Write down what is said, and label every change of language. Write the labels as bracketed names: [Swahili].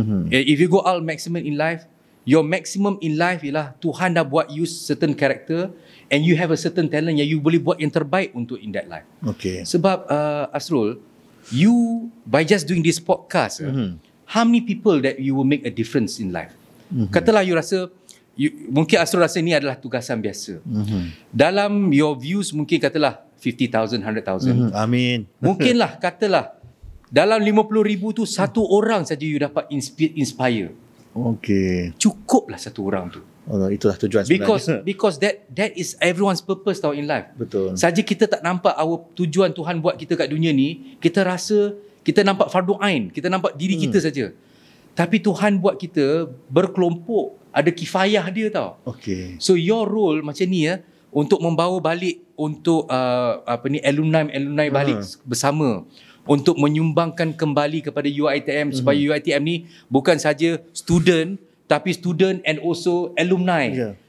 [English] If you go all maximum in life, your maximum in life [Malay] ialah Tuhan dah buat [English] you certain character and you have a certain talent yang you [Malay] boleh buat yang terbaik untuk [English] in that life. Okay. [Malay] Sebab [English] Asrul, you by just doing this podcast, how many people that you will make a difference in life? [Malay] Katalah you rasa, mungkin Asrul rasa ni adalah tugasan biasa. Dalam [English] your views [Malay] mungkin katalah 50,000, 100,000. Amin. Mungkinlah katalah dalam 50,000 tu 1 orang saja you dapat inspire. [English] Okay. [Malay] Cukuplah 1 orang tu. Itulah tujuan sebenarnya. [English] Because that is everyone's purpose tau in life. [Malay] Betul. Saja kita tak nampak tujuan Tuhan buat kita kat dunia ni, kita rasa kita nampak fardu ain, kita nampak diri kita saja. Tapi Tuhan buat kita berkelompok, ada kifayah dia tau. [English] Okay. [Malay] So your role macam ni untuk membawa balik untuk alumni balik bersama untuk menyumbangkan kembali kepada UiTM supaya UiTM ni bukan saja student tapi [English] student and also alumni.